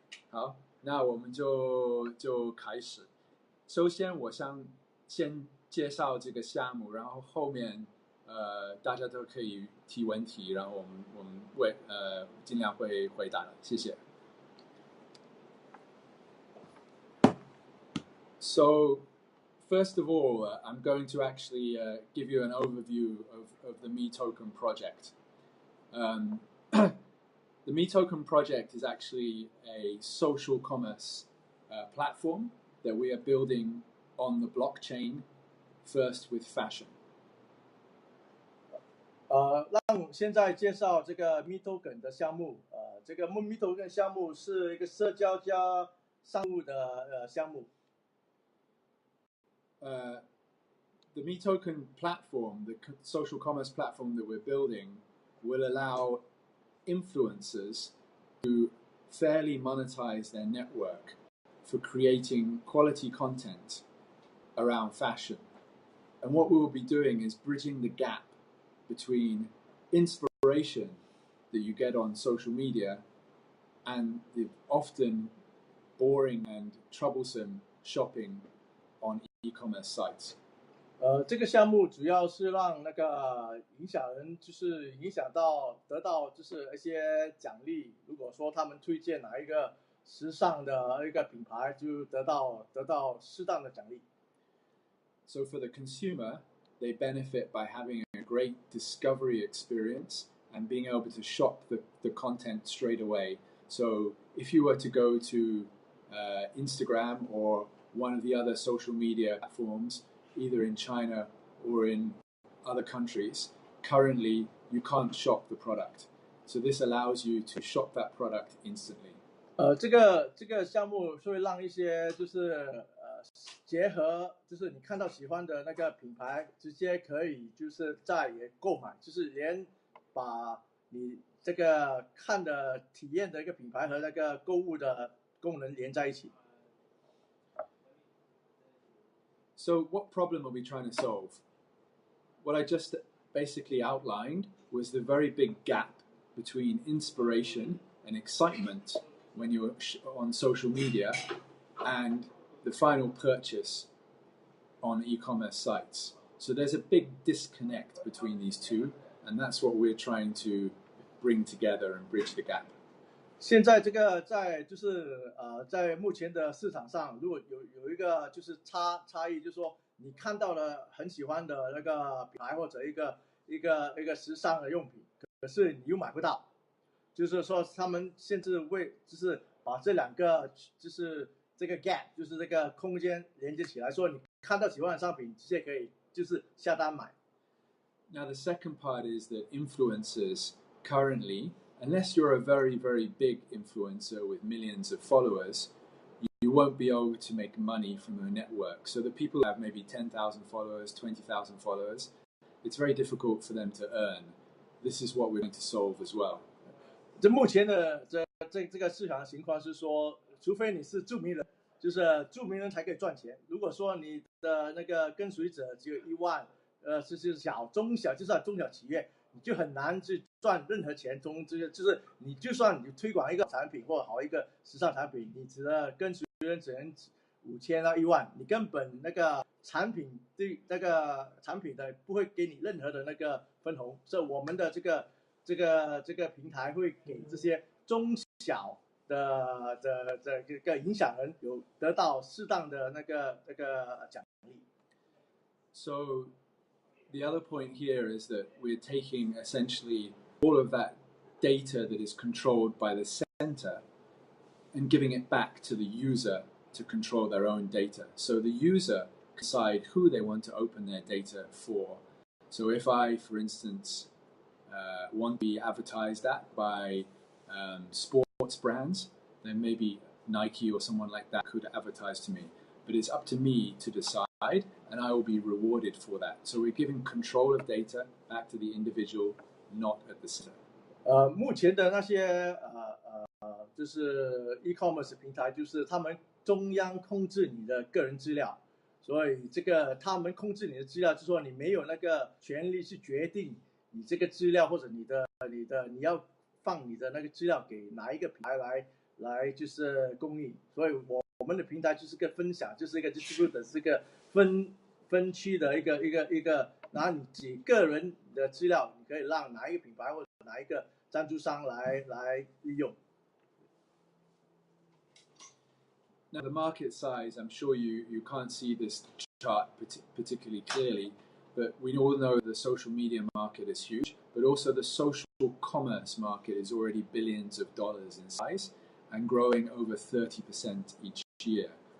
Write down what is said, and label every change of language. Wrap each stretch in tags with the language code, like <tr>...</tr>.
<zh>好，那我们就开始。首先我想先介绍这个项目，然后后面大家都可以提问题，然后我们会尽量会回答的，谢谢。</zh> <en>So, first of all, I'm going to actually give you an overview of the MeToken project. The MeToken project is actually a social commerce platform that we are building on the blockchain, first with fashion.</en> <zh>让现在介绍这个 MeToken 的项目。这个 MeToken 项目是一个社交加商务的项目。</zh> <en>The MeToken platform, the social commerce platform that we're building, will allow influencers to fairly monetize their network for creating quality content around fashion. And what we will be doing is bridging the gap between inspiration that you get on social media and the often boring and troublesome shopping on e-commerce sites.</en> <zh>这个项目主要是让那个影响人，就是影响到得到就是一些奖励。如果说他们推荐哪一个时尚的一个品牌，就得到适当的奖励。</zh> <en>So for the consumer, they benefit by having a great discovery experience and being able to shop the content straight away. So if you were to go to Instagram or one of the other social media platforms, either in China or in other countries, currently you can't shop the product. So this allows you to shop that product instantly.</en> <zh>这个项目会让一些就是结合，就是你看到喜欢的那个品牌，直接可以就是也购买，就是连把你这个看的体验的一个品牌和那个购物的功能连在一起。</zh> <en>So what problem are we trying to solve? What I just basically outlined was the very big gap between inspiration and excitement when you're on social media and the final purchase on e-commerce sites. So there's a big disconnect between these two, and that's what we're trying to bring together and bridge the gap.</en> <zh>现在这个在目前的市场上，如果有一个就是差异，就是说你看到了很喜欢的那个品牌或者一个时尚的用品，可是你又买不到，就是说他们甚至就是把这两个就是这个 gap， 就是这个空间连接起来，说你看到喜欢的商品，直接可以就是下单买。</zh> <en>Now the second part is that influencers currently, unless you're a very, very big influencer with millions of followers, you won't be able to make money from your network. So the people who have maybe 10,000 followers, 20,000 followers, it's very difficult for them to earn. This is what we're going to solve as well.</en> <zh>这目前的这个市场情况是说，除非你是著名人，就是著名人才可以赚钱。如果说你的那个跟随者只有1万，就是中小企业，你就很难去赚任何钱。就是你就算你推广一个产品或好一个时尚产品，你跟随人只能5000到1万，你根本那个产品对那个产品的不会给你任何的那个分红，所以我们的这个平台会给这些中小的这个影响人有得到适当的那个奖励。</zh> <en>So the other point here is that we're taking essentially all of that data that is controlled by the center and giving it back to the user to control their own data. So the user can decide who they want to open their data for. So if I, for instance, want to be advertised at by sports brands, then maybe Nike or someone like that could advertise to me. But it's up to me to decide, and I will be rewarded for that. So we're giving control of data back to the individual, not at the center.</en> <zh>目前的那些就是 e-commerce 平台，就是他们中央控制你的个人资料，所以这个他们控制你的资料，就是说你没有那个权利去决定你这个资料或者你要放你的那个资料给哪一个平台来就是供应，所以我们的平台就是个分享，就是一个 distributor， 是一个分区的一个，然后你自己个人的资料，你可以让哪一个品牌或者哪一个赞助商来利用。</zh> <en>Now, the market size, I'm sure you can't see this chart particularly clearly, but we all know the social media market is huge, but also the social commerce market is already billions of dollars in size and growing over 30% each year.</en>